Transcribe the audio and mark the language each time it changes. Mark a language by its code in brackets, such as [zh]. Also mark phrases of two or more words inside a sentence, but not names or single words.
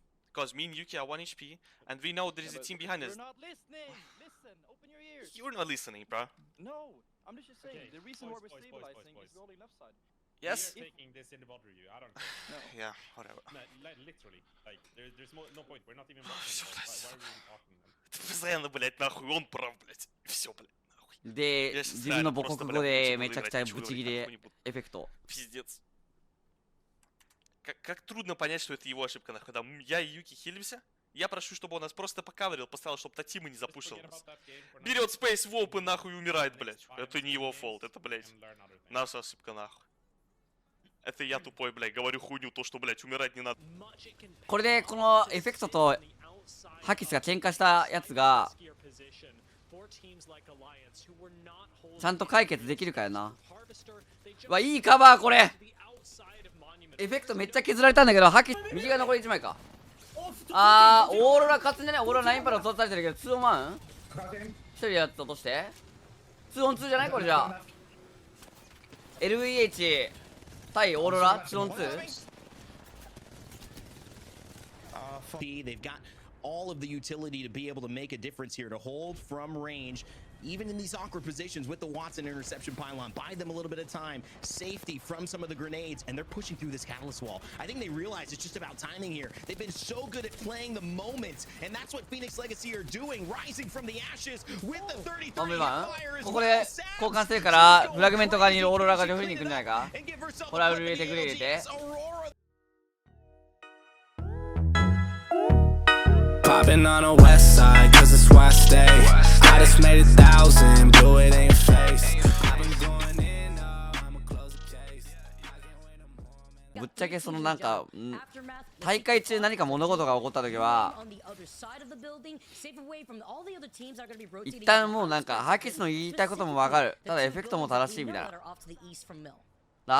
[en] Because me and Yuki are 1 HP, and we know there is a team behind us. You're not listening. Listen, open your ears. You're not listening, bro. No, I'm just saying. Okay, The reason why we're boys, stabilizing is rolling left side. Yes? We are taking this in the bot review. I don't care. No. Yeah, whatever. No, literally. Like, there's no point. We're not even watching. [ru] Всё, [en] Why are we even talking then? [ru] Ты постоянно, блядь, нахуй, он прав, блядь. И все, блядь, нахуй. [ja] で、 [ru] Я щас [ja] 自分の母 [ru] просто, [ja] 国 [ru] бля, [ja] 語で [ru] буду [ja] めちゃくちゃ [ru] играть, [ja] ブチ [ru] ничего [ja] ギ [ru] говорить [ja] レ [ru] нахуй не буду. [ja] エフェクト。 [ru] Пиздец. Как трудно понять, что это его ошибка, нахуй. Там я и Юки хилимся. Я прошу, чтобы он нас просто покаверил, поставил, чтобы Татима не запушил нас. Берет спейс в опы, нахуй, и умирает, блядь. Это не его фолт, это, блядь, наша ошибка, нахуй. Это я тупой, блядь, говорю хуйню, то, что, блядь, умирать не надо. [ja] これでこのエフェクトとハキスが喧嘩したやつがちゃんと解決できるかよな。うわ、いいカバーこれ。エフェクトめっちゃ削られたんだけど、ハキス右が残り1枚か。あー、オーロラ勝つんじゃない。オーロラ9パラ落とされてるけど、2オン1？ 1人やつ落として2オン2じゃないこれじゃあ。 LEH 対オーロラ2オン 2？ [en] They've got all of the utility to be able to make a difference here, to hold from range, even in these awkward positions with the Watson interception pylon. Buy them a little bit of time, safety from some of the grenades, and they're pushing through this catalyst wall. I think they realize it's just about timing here. They've been so good at playing the moment, and that's what Phoenix Legacy are doing, rising from the ashes with the 33 fire as [ja] ここで [en] well. [ja] 交換してるからフラグメント側にいるオーロラが両方に行くんじゃないか。これは入れてくれ入れて。 [en] Popping on the west side, cause it's where I stay. I just made 1,000, blew it in your face. I've been going in, I'ma close the case. [ja] ぶっちゃけそのなんか大会中何か物事が起こった時は一旦もうなんかハキスの言いたいことも分かる。ただエフェクトも正しいみたいな。